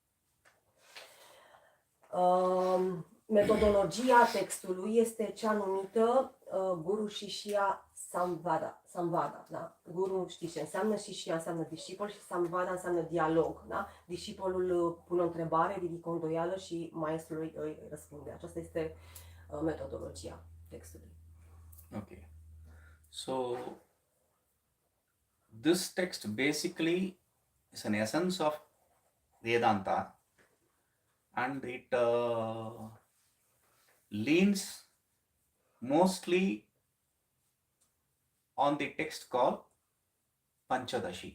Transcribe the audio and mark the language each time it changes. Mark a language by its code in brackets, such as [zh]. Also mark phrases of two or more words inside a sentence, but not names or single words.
[ro] Metodologia textului este cea numită [sa] गुरु शिष्य संवाद. [ro] Da? Guru știți ce înseamnă, Shishya înseamnă discipol și Samvada înseamnă dialog. Da? Discipolil pune o întrebare, ridică o îndoială și maestrul îi răspunde. Aceasta este metodologia textului. [en] Okay. So, this text basically is an essence of Vedanta and it leans mostly on the text called Panchadashi.